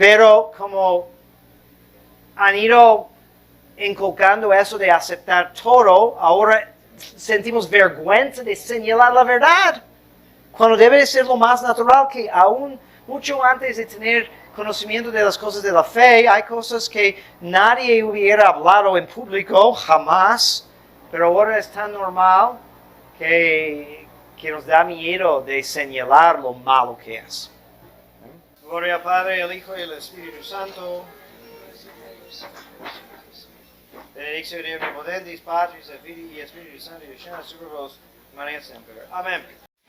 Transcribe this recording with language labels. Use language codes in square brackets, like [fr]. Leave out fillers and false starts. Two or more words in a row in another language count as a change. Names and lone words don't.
[es] Pero como han ido inculcando eso de aceptar todo, ahora sentimos vergüenza de señalar la verdad, cuando debe de ser lo más natural que aún mucho antes de tener conocimiento de las cosas de la fe, hay cosas que nadie hubiera hablado en público, jamás, pero ahora es tan normal que nos da miedo de señalar lo malo que es. Gloria al Padre, al Hijo y al Espíritu Santo. [la] Benedictio Dei Omnipotens, Patris et Filii et Spiritus Sancti, Maria Semper. Amén.